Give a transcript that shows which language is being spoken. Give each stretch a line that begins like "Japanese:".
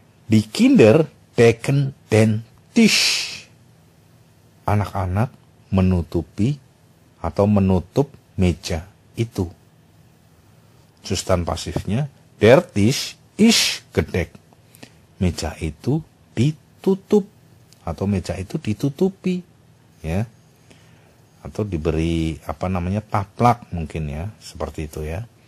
German: Die Kinder decken den Tisch.
Indonesian: Anak-anak menutupi atau menutup meja itu. Justan pasifnya
German: der Tisch ist gedeckt.
Indonesian: Meja itu ditutup atau meja itu ditutupi, ya, atau diberi taplak mungkin ya, seperti itu ya.